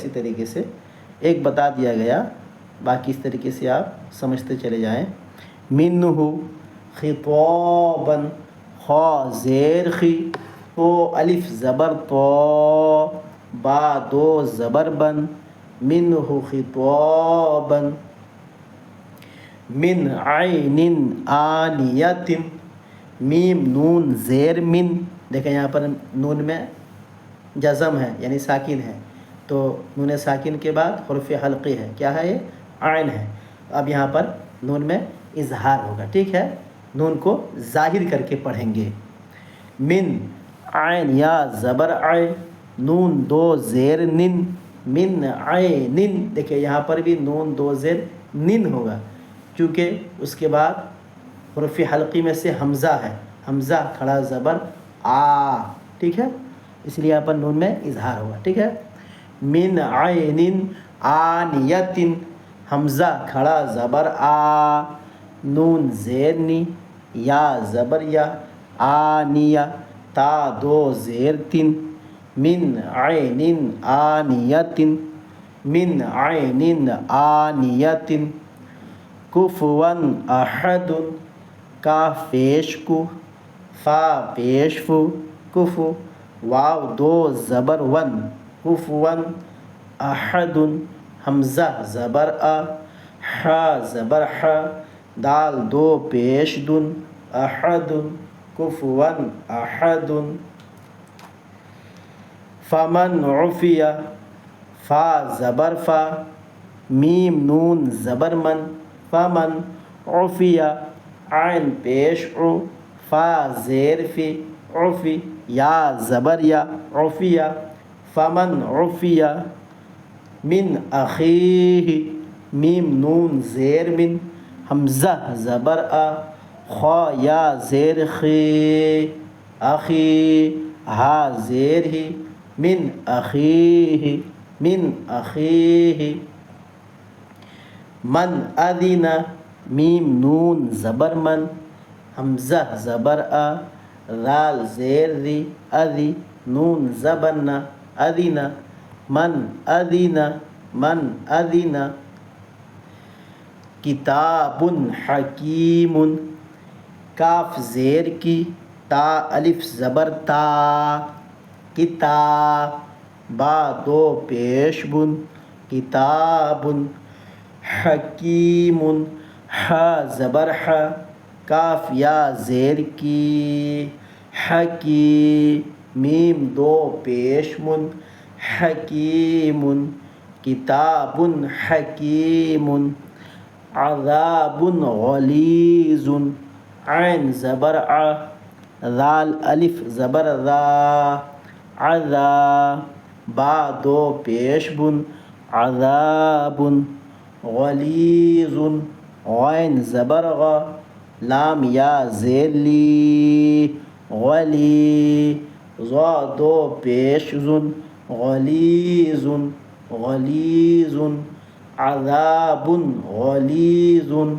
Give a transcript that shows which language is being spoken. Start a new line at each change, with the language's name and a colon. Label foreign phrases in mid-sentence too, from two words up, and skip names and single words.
Urdu: اسی طریقے سے ایک بتا دیا گیا باقی اس طریقے سے آپ سمجھتے چلے جائیں.
Arabic: منہ خطابا
Urdu: خا زیر خی او الف زبر تو با دو زبر بن
Arabic: منہ خطابا من عین آنیت
Urdu: میم نون زیر من دیکھیں یہاں پر نون میں جزم ہے یعنی ساکن ہے تو نون ساکن کے بعد حرف حلقی ہے کیا ہے یہ عین ہے. اب یہاں پر نون میں اظہار ہوگا ٹھیک ہے. نون کو ظاہر کر کے پڑھیں گے.
Arabic: من عین
Urdu: یا زبر عین نون دو زیر نن
Arabic: من عین
Urdu: دیکھیں یہاں پر بھی نون دو زیر نن ہوگا کیونکہ اس کے بعد حرف حلقی میں سے حمزہ ہے حمزہ کھڑا زبر آ ٹھیک ہے اس لیے یہاں پر نون میں اظہار ہوگا ٹھیک ہے.
Arabic: من عین آنیت
Urdu: حمزہ کھڑا زبر آ نون زیر نی یا زبر یا آنیہ تا دو زیر تن
Arabic: من عین آنیت من عین آنیت کفوا احد
Urdu: کاف پیش کو فا پیش فو کفو واو دو زبر ون
Arabic: کفوا احد
Urdu: حمزہ زبر ا حا زبر ح دال دو پیش دن
Arabic: احد کفوا احد فمن عفی
Urdu: فا زبر فا میم نون زبر من
Arabic: فمن عفی
Urdu: عین پیش عو فا زیر فی عفی یا زبر یا عفی
Arabic: فمن عفی من اخیہ
Urdu: میم نون زیر من حمزہ زبر ا خا یا زیر خی اخی ہا زیر ہی
Arabic: من اخیہ من اخیہ من اذن
Urdu: میم نون زبر من حمزہ زبر ا ذال زیر ذی اذی نون زبر نا
Arabic: اذن من اذن من اذن کتاب حکیم
Urdu: کاف زیر کی تا الف زبر تا کتاب با دو پیش بن کتاب حکیم ح زبر ح کاف یا زیر کی حکی میم دو پیش من حکیم
Arabic: کتاب حکیم عذاب غلیظ
Urdu: عین زبر ع ذال الف زبر ذا عذا با دو پیش بن عذاب غلیظ غین زبر غا لام یا زیر لی غلی ضا دو پیش زن
Arabic: غلیظ غلیظ عذاب غلیظ